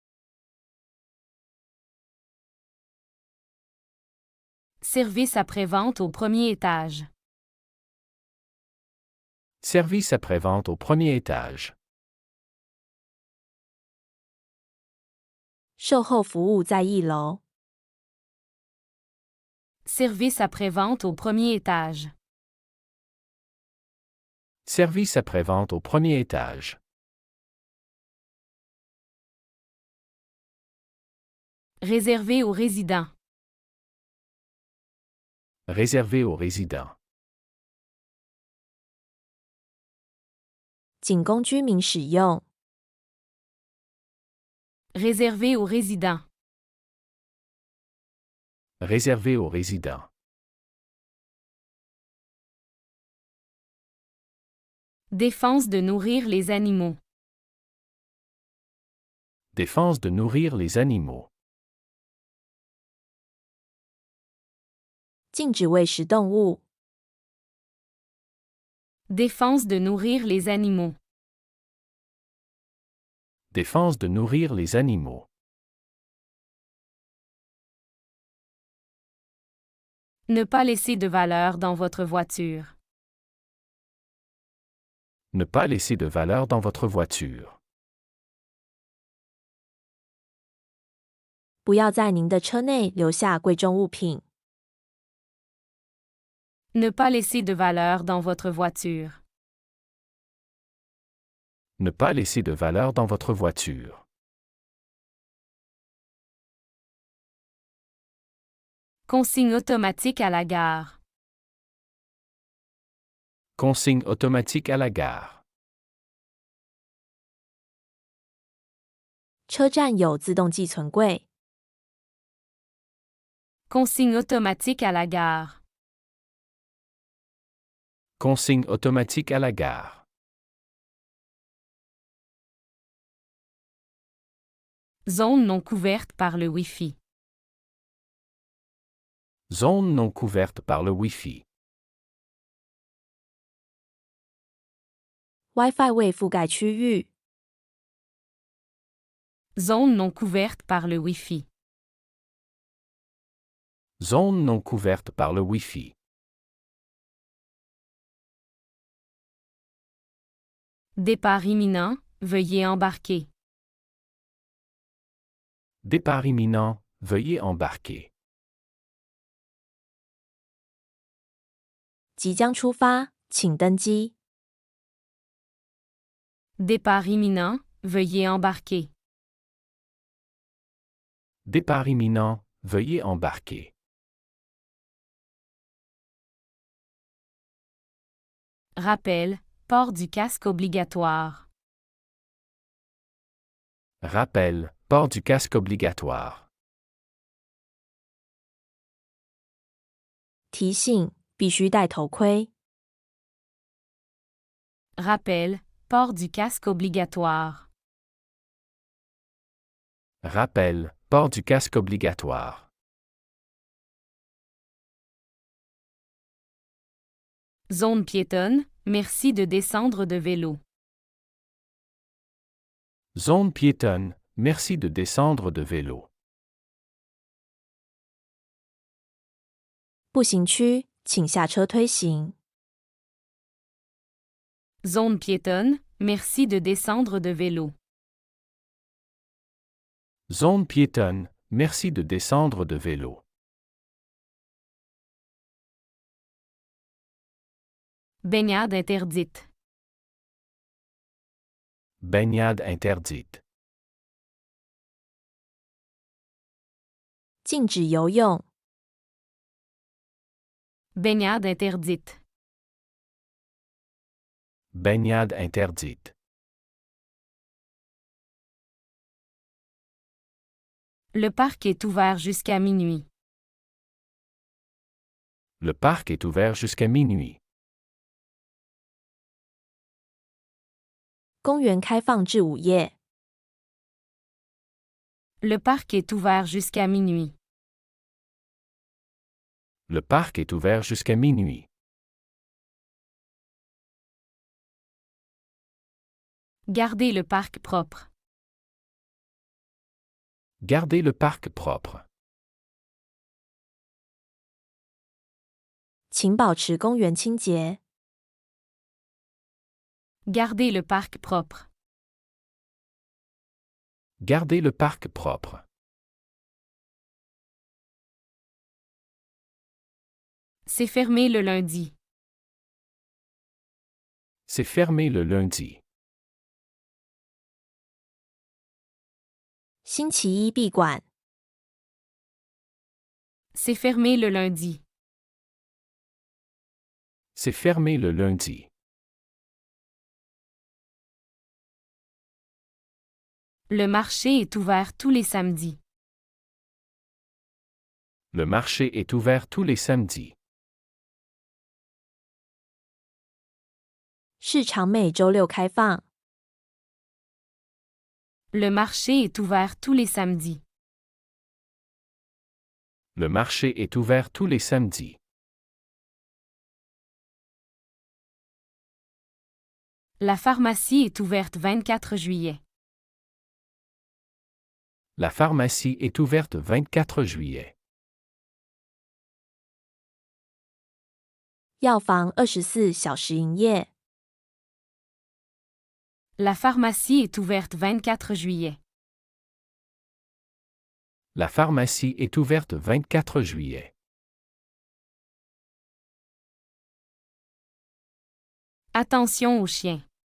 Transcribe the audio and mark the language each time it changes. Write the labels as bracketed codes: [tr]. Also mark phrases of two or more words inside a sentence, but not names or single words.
[fr] Service après-vente au premier étage. Service après-vente au premier étage. [zh] 售后服务在1楼。 [fr] Service après-vente au premier étage. Service après-vente au premier étage. Réservé aux résidents. Réservé aux résidents. [zh] 仅供居民使用。 [fr] Réservé aux résidents. Réservé aux résidents. Défense de nourrir les animaux. Défense de nourrir les animaux. [zh] 禁止喂食动物。 [fr] Défense de nourrir les animaux. Défense de nourrir les animaux. Ne pas laisser de valeur dans votre voiture. Ne pas laisser de valeur dans votre voiture. [zh] 不要在您的车内留下贵重物品。 [fr] Ne pas laisser de valeur dans votre voiture. Ne pas laisser de valeur dans votre voiture. Consigne automatique à la gare. Consigne automatique à la gare. [zh] 车站有自动寄存柜。 [fr] Consigne automatique à la gare. Consigne automatique à la gare. Zone non couverte par le Wi-Fi. Zone non couverte par le Wi-Fi. [zh] WiFi 未覆盖区域。 [fr] Zone non couverte par le Wi-Fi. Zone non couverte par le Wi-Fi. Départ imminent, veuillez embarquer. Départ imminent, veuillez embarquer. [zh] 即将出发，请登机。 [fr] Départ imminent, veuillez embarquer. Départ imminent, veuillez embarquer. Rappel, port du casque obligatoire. Rappel, port du casque obligatoire. [zh] 提醒：必须戴头盔。 [fr] Rappel, port du casque obligatoire. Rappel, port du casque obligatoire. Zone piétonne, merci de descendre de vélo. Zone piétonne, merci de descendre de vélo. [zh] 步行区，请下车推行。 [fr] Zone piétonne, merci de descendre de vélo. Zone piétonne, merci de descendre de vélo. Baignade interdite. Baignade interdite. [zh] 禁止游泳。 [fr] Baignade interdite. Baignade interdite. Le parc est ouvert jusqu'à minuit. Le parc est ouvert jusqu'à minuit. [zh] 公园开放至午夜。 [fr] Le parc est ouvert jusqu'à minuit. Le parc est ouvert jusqu'à minuit. Gardez le parc propre. Gardez le parc propre. [zh] 请保持公园清洁。 [fr] Gardez le parc propre. Gardez le parc propre. C'est fermé le lundi. C'est fermé le lundi. [zh] 星期一闭馆。 [fr] C'est fermé le lundi. C'est fermé le lundi. Le marché est ouvert tous les samedis. Le marché est ouvert tous les samedis. [zh] 市场每周六开放。 [fr] Le marché est ouvert tous les samedis. Le marché est ouvert tous les samedis. La pharmacie est ouverte 24 juillet. La pharmacie est ouverte 24 juillet. [zh] 药房24小时营业。 [fr] La pharmacie est ouverte 24 juillet. La pharmacie est ouverte 24 juillet. Attention aux chiens.